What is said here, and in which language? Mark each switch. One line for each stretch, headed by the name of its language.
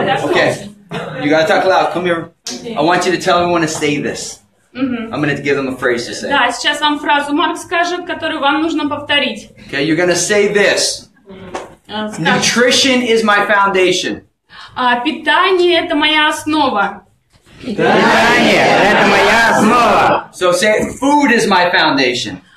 English: Okay. You gotta talk loud. Come here. I want you to tell everyone to say this. I'm gonna give them a phrase to say.
Russian: Да, сейчас вам фразу Марк скажет, которую вам нужно повторить.
English: Okay, you're gonna say this. Nutrition is my foundation.
Russian: Питание – это моя основа. Питание – это моя основа.
English: So say, food is my foundation.